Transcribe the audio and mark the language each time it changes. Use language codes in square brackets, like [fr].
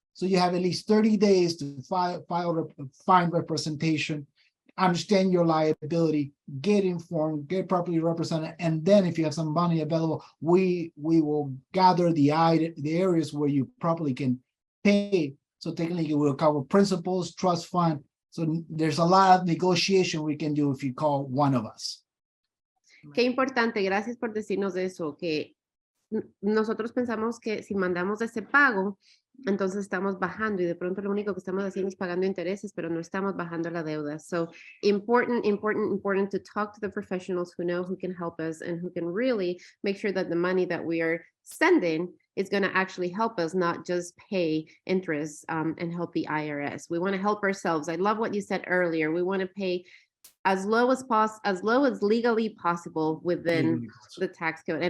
[en] So you have at least 30 days to find representation, understand your liability, get informed, get properly represented, and then if you have some money available, we will gather the areas where you properly can pay. So technically, we'll cover principals, trust fund. So there's a lot of negotiation we can do if you call one of us. [es] Qué importante, gracias por decirnos eso, que nosotros pensamos que si mandamos ese pago, entonces estamos bajando y de pronto lo único que estamos haciendo es pagando intereses, pero no estamos bajando la deuda. [en] So important to talk to the professionals who know, who can help us and who can really make sure that the money that we are sending is going to actually help us, not just pay interest and help the IRS. We want to help ourselves. I love what you said earlier. We want to pay as low as legally possible within the tax code.